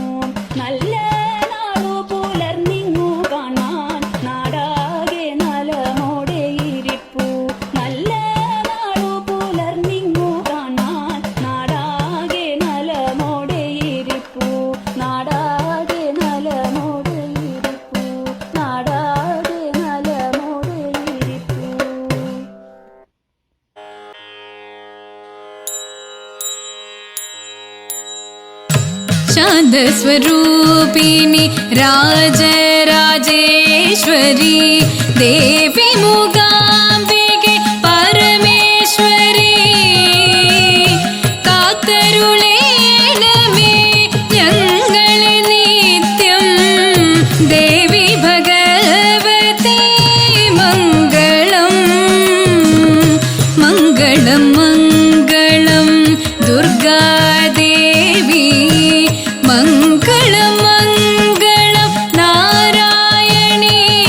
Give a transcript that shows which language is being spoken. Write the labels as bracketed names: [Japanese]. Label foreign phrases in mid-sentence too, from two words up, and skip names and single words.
[Malayalam] നല്ല നാടു പുലർന്നിങ്ങു കാണാൻ നാടാകെ നലമോടെ ഇരിപ്പു. നല്ല നാടു പുലർന്നിങ്ങു കാണാൻ നാടാകെ നലമോടെ ഇരിപ്പു. നാടാകെ നലമോടെ ഇരിപ്പു. നാടാകെ നലമോടെ ഇരിപ്പു. [Sanskrit] शान्तस्वरूपिणि राजराजेश्वरी देवी मूगाम्बिके परमेश्वरी [Malayalam] कात्तरुळेणमे ഞങ്ങളെ നിത്യം ദേവി ഭഗവതി മംഗളം മംഗളം മംഗളം ദുർഗാദേവി മംഗളം മംഗളം നാരായണി